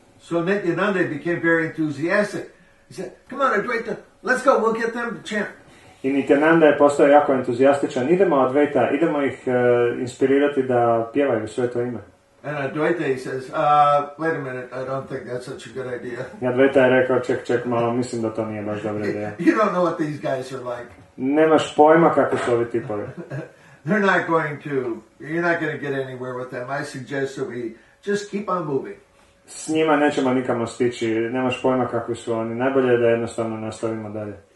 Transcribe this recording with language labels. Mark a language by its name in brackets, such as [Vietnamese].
[English] So Nityananda became very enthusiastic. He said, "Come on, Advaita, let's go, we'll get them to chant." [Croatian] I Nityananda je postao jako entuzijastičan. Idemo Advaita, idemo ih inspirirati da pjevaju sveto ime. [English] And Advaita, he says, wait a minute, I don't think that's such a good idea. [Croatian] I Advaita je rekao, ček malo, mislim da to nije baš dobra ideja. [English] You don't know what these guys are like. [Croatian] Nemaš pojma kakvi su ovi tipovi. [English] You're not going to get anywhere with them. I suggest that we just keep on moving. [Croatian] S njima nećemo nikamo stići, nemaš pojma kakvi su oni. Najbolje je da jednostavno nastavimo dalje.